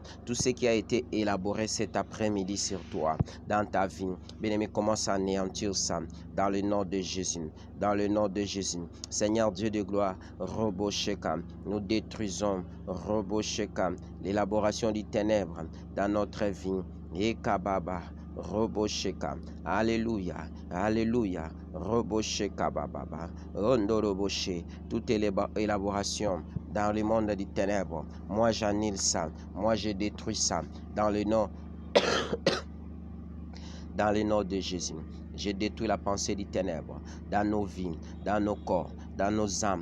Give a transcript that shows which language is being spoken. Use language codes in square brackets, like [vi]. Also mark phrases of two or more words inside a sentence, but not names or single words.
[fr] Tout ce qui a été élaboré cet après-midi sur toi, dans ta vie, bien-aimé, commence à anéantir ça dans le nom de Jésus. Dans le nom de Jésus. Seigneur Dieu de gloire, Robosheka, nous détruisons, Robosheka, l'élaboration des ténèbres dans notre vie. Ekababa. Robosheka. Alléluia. Alléluia. Robosheka bababa. Rondoroboshe. Toute élaboration dans le monde des ténèbres. Moi j'annule ça. Moi je détruis ça. Dans le nom. Dans le nom de Jésus. Je détruis la pensée des ténèbres dans nos vies, dans nos corps, dans nos âmes.